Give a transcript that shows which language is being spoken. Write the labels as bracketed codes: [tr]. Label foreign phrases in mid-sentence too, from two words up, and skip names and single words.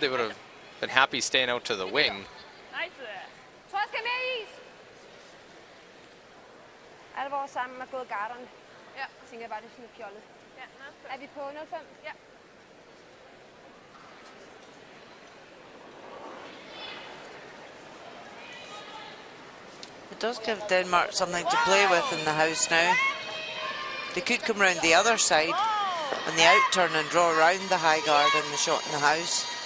[en] They would have been happy staying out to the wing. [da] Alle vores sammen er gået garderne. Ja. Jeg tænker bare, det er sådan lidt fjollet. Ja, er vi på 05? Ja. [en] It does give Denmark something to play with in the house now. They could come round the other side on the out turn and draw around the high guard and the shot in the house.